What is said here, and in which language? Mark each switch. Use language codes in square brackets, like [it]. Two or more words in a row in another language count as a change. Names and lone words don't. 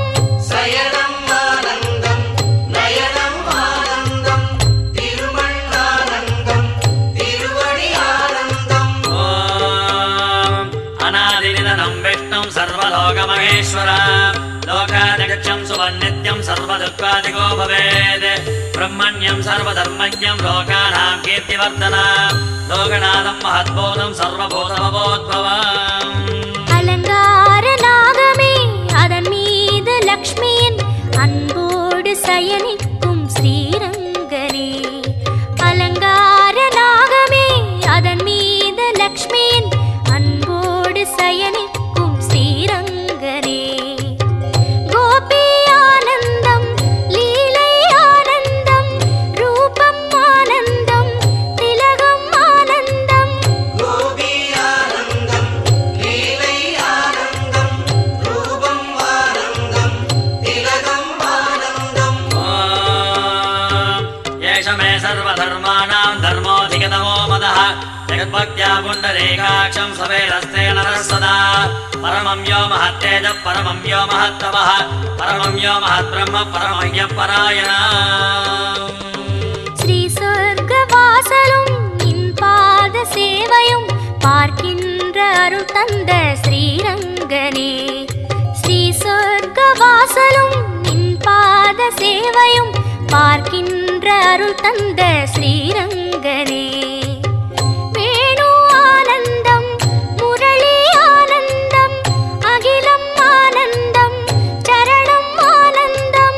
[ta] சயனம் ஆனந்தம் நயனம் ஆனந்தம் திருமண்ணானந்தம் திருவடி ஆனந்தம் [sa] ॐ अनादिनिधनं विष्णुं सर्वलोकमहेश्वर लोकादिगच्छं सुवन्नित्यं सर्वदुःखादिको भवेत् ब्रह्मण्यं सर्वधर्मज्ञं लोकानां कीर्तिवर्धनं लोकनाथं महद्बोधं सर्वभूतभवोद्भवम् [ta] அலங்கார நாகமே அதன் மீது லக்ஷ்மியின் அன்போடு சயனிக்கும் ஸ்ரீரங்கனே அலங்கார நாகமே அதன் மீது லக்ஷ்மியின் அன்போடு சயனிக்கும் ஸ்ரீரங்கனே கோபி ஆனந்தம் லீலை ஆனந்தம் ரூபம் ஆனந்தம் திலகம் ஆனந்தம் கோபி ஆனந்தம் லீலை ஆனந்தம் ரூபம் ஆனந்தம் திலகம் ஆனந்தம் [sa] येष मे सर्वधर्माणां धर्मोऽधिगतमो मदः जगद्भक्त्या पुण्डरीकाक्षं सवेरस्ते नरः सदा परमं यो महत्तेजः परमं यो महत्तपः परमं यो महद्ब्रह्म परमय्यपरायणः [ta] ஸ்ரீ சொர்க்கவாசலும் நின் பாத சேவையும் பார்க்கின்ற அருள் தந்த ஸ்ரீரங்கனே ஸ்ரீ சொர்க்கவாசலும் நின் பாத சேவையும் பார்க்கின்ற அருள் தந்த ஸ்ரீரங்கனே வேணு ஆனந்தம் முரளி ஆனந்தம் அகிலம் ஆனந்தம் சரணம் ஆனந்தம்